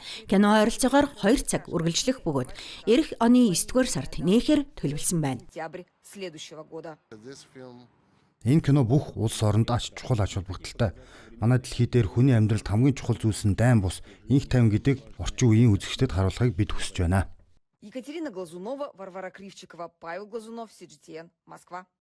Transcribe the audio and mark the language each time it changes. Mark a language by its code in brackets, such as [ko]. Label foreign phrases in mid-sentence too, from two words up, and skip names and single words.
[mn] Кино ойролцоогоор 2 цаг үргэлжлэх бөгөөд эх оны 9-р сард нээхээр төлөвлөсөн байна. Энэ кино бүх улс оронд ач чухал ач холбогдолтой. Манай дэлхий дээр хүний амьдралд хамгийн чухал зүйлс нь дайн бус, инх тайван гэдэг орчин үеийн үзэгчдэд харуулахыг бид хүсэж байна. Екатерина Глазунова, Варвара Кривчикова, Павел Глазунов, CGTN, Москва.